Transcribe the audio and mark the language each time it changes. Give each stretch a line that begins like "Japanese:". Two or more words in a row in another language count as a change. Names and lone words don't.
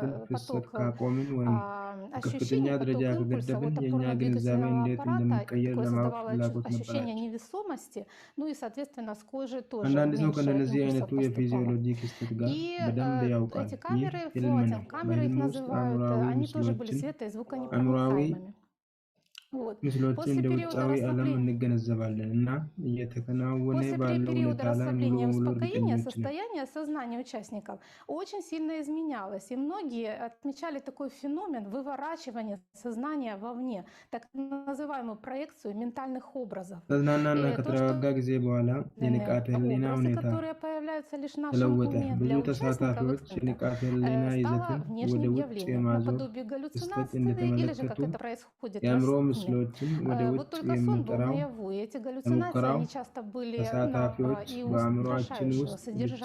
Russian: Оно уменьшало поток ощущение, как импульса вот опорно-двигательного аппарата, такое создавало ощущение невесомости, ну и, соответственно, с кожи тоже меньше импульсов поступало. И эти камеры, флотинг-камеры их называют, они тоже были свето- и звуконепроницаемыми.
Amharic: ምስሎችን እንደ ውጫዊ ዓለም እንገነዘባለን እና እየተከናወነ ባለው ሁኔታ ላይ ሙሉ በሙሉ እርግጠኞች ነን።
Russian: Состояние сознания участников очень сильно изменялось, и многие отмечали такой феномен выворачивания сознания вовне, так называемую проекцию ментальных образов.
Amharic: ተዝናናና ከተረጋጋ ጊዜ በኋላ የንቃተ ህሊና ሁኔታ ተለወጠ። ብዙ ተሳታፊዎች የንቃተ ህሊና ይዘትን ወደ ውጭ የማዞር ክስተት እንደተመለከቱ የአእምሮ ምስሎችን ወደ ውጭ የሚጠራው ተሞክሮው ተሳታፊዎች በአእምሮአችን ውስጥ ብቻ